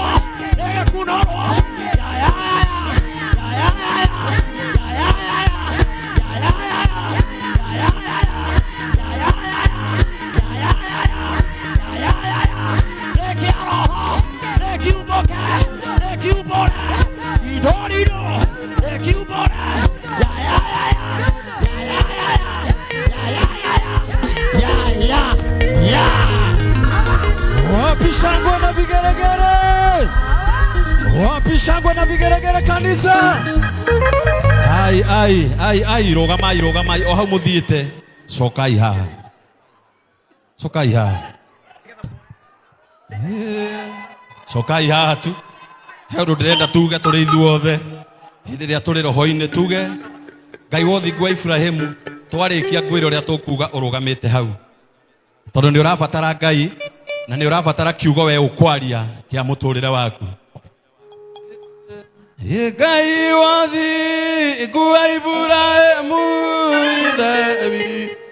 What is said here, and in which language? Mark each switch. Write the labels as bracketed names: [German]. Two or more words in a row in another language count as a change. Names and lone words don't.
[Swahili] Eke kunoro Ya ya ya ya Ya ya ya ya Ya ya ya ya Ya ya ya ya Ya ya ya ya Ya ya ya ya Ya ya ya ya Ya ya ya ya Eke aroho Eke uboke Eke ubore Idorido Eke ubore Ya ya ya ya Ya ya ya ya Ya ya ya ya Ya ya ya Wapi shangwe na vigeregere? Wapi shangwe na vigeregere kanisa? [Kikuyu] Ai rogamai o hau muthiite cokai haha cokai haha tu he undu ndirenda tuge turi ithuothe hindi ria turi roho-ini tuge Ngai wothi gwa Ibrahimu twarikia ngwira uria tukuga urugamite hau tondu ni urabatara Ngai na ni urabatara kiugo we ukwaria kia muturire waku Ngai wothi gwa Ibrahimu ithebi